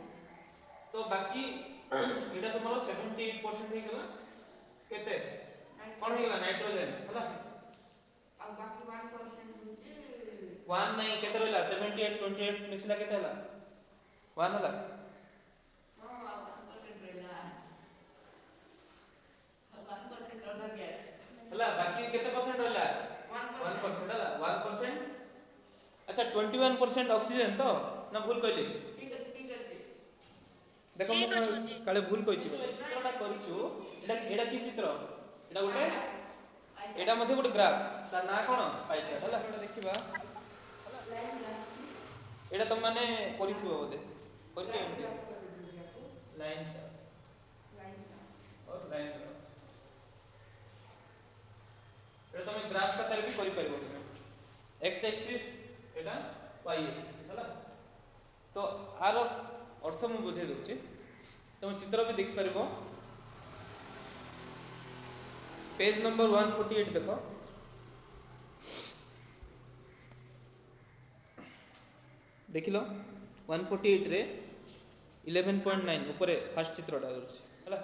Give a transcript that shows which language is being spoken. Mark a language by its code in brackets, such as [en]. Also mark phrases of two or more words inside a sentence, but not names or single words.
[or] ତ ବାକି ଏଇଟା ତମର 78% ହେଇଗଲା। କେତେ କଣ ହେଇଗଲା? ନାଇଟ୍ରୋଜେନ ହେଲା। ଆଉ ବାକି 1% ହଉଛି 1 ନାହିଁ, କେତେ ରହିଲା? 78 28 ମିଶିଲା କେତେ ହେଲା? 1 ହେଲା। ହଁ ଆଉ 1% ରହିଲା, 1% [en] other gas, [or] ହେଲା ବାକି କେତେ ପରସେଣ୍ଟ ରହିଲା? 1%. 1% ହେଲା। 1%। ଆଚ୍ଛା, 21% ଅକ୍ସିଜେନ ତ ନା ଭୁଲ କହିଲି? ଠିକ ଅଛି, ଠିକ ଅଛି। ଦେଖ ଠିକ ମୁଁ ଅଛି, ବୁଝି। କାଳେ ଭୁଲ କହିଛି ବୋଧେ। ଚିତ୍ରଟା କରିଛୁ, ଏଇଟା କି ଚିତ୍ର? ଏଇଟା ଗୋଟେ, ଏଇଟା ମଧ୍ୟ ଗୋଟେ ଗ୍ରାଫ। ତା ନାଁ କଣ? [en] pie chart [or] ହେଲା। ଏଇଟା ଦେଖିବା। ଏଇଟା ତମ ମାନେ କରିଥିବ ବୋଧେ, କରିଛ ଏମିତି [en] line chart [or] और [en] line graph. [or] ଏଟା ତମେ ଗ୍ରାଫ ଖାତାରେ ବି କରିପାରିବ ତମେ। [en] x axis [or] ଏଟା [en] y axis [or] ହେଲା। ତ ଆର ଅର୍ଥ ମୁଁ ବୁଝେଇ ଦଉଛି, ତମେ ଚିତ୍ର ବି ଦେଖିପାରିବ। [hi] पेज नंबर 148 देखो। [or] ଦେଖିଲ 148 ରେ 11.9 ଉପର ଫର୍ଷ୍ଟ ଚିତ୍ରଟା ଅଛି ହଲା।